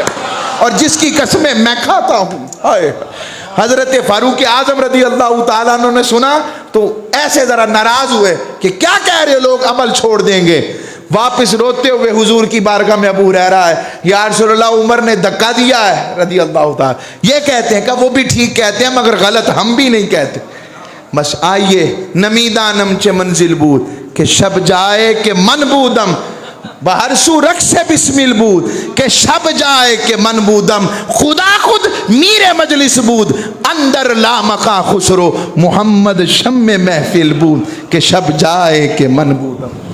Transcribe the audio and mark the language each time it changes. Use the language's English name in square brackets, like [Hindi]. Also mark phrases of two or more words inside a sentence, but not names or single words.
[Urdu] اور جس کی قسمیں میں کھاتا ہوں. حضرت فاروق اعظم [Arabic] رضی اللہ تعالیٰ عنہ [Urdu] نے سنا تو ایسے ذرا ناراض ہوئے کہ کیا کہہ رہے لوگ, عمل چھوڑ دیں گے. واپس روتے ہوئے حضور کی بارگاہ میں ابو ہریرہ ہے, [Arabic] یا رسول اللہ [Urdu] عمر نے دھکا دیا ہے [Arabic] رضی اللہ تعالیٰ. [Urdu] یہ کہتے ہیں کہ وہ بھی ٹھیک کہتے ہیں مگر غلط ہم بھی نہیں کہتے. بس آئیے [Persian] نمیدانم چے منزل بود کہ شب جائے کہ من بودم, بہر سو رخ سے بسمل بود کہ شب جائے کہ من بودم, خدا خود میر مجلس بود اندر لامقا خسرو محمد شم محفل بود کہ شب جائے کہ من بودم.